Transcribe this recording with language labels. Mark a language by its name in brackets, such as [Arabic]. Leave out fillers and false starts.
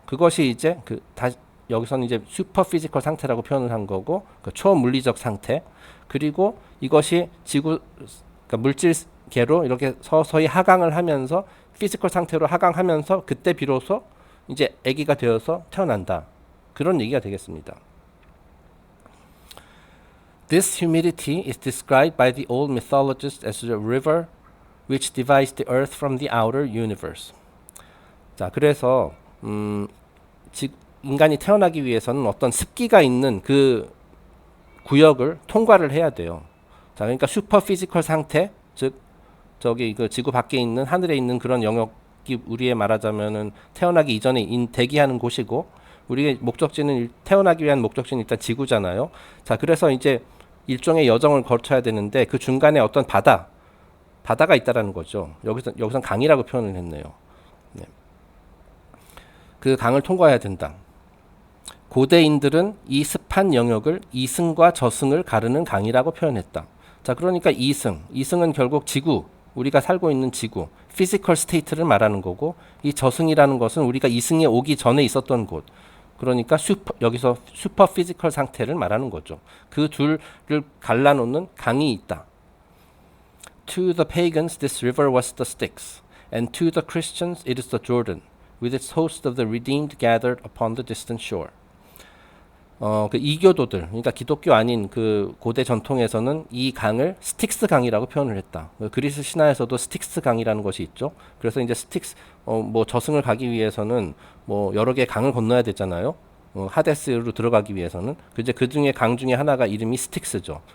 [Korean] 그것이 이제 여기서는 이제 슈퍼 피지컬 상태라고 표현을 한 거고, 그 초물리적 상태, 그리고 이것이 그러니까 물질계로 이렇게 서서히 하강을 하면서 피지컬 상태로 하강하면서 그때 비로소 이제 아기가 되어서 태어난다. 그런 얘기가 되겠습니다. [English] This humidity is described by the old mythologists as a river which divides the earth from the outer universe. [Korean] 자, 그래서 인간이 태어나기 위해서는 어떤 습기가 있는 그 구역을 통과를 해야 돼요. 자, 그러니까 슈퍼 피지컬 상태, 즉 저기 그 지구 밖에 있는 하늘에 있는 그런 영역이 우리의 말하자면은 태어나기 이전에 대기하는 곳이고, 우리의 목적지는 태어나기 위한 목적지는 일단 지구잖아요. 자, 그래서 이제 일종의 여정을 거쳐야 되는데 그 중간에 어떤 바다가 있다라는 거죠. 여기선 강이라고 표현을 했네요. 네. 그 강을 통과해야 된다. 고대인들은 이 습한 영역을 이승과 저승을 가르는 강이라고 표현했다. 자, 그러니까 이승은 결국 지구, 우리가 살고 있는 지구, 피지컬 스테이트를 말하는 거고, 이 저승이라는 것은 우리가 이승에 오기 전에 있었던 곳, 그러니까 여기서 슈퍼 피지컬 상태를 말하는 거죠. 그 둘을 갈라놓는 강이 있다. [English] To the pagans, this river was the Styx, and to the Christians, it is the Jordan, with its host of the redeemed gathered upon the distant shore. [Korean] 그 이교도들, 그러니까 기독교 아닌 그 고대 전통에서는 이 강을 스틱스 강이라고 표현을 했다. 그리스 신화에서도 스틱스 강이라는 것이 있죠. 그래서 이제 뭐 저승을 가기 위해서는 뭐 여러 개의 강을 건너야 되잖아요. 하데스로 들어가기 위해서는. 이제 그 중에 강 중에 하나가 이름이 스틱스죠.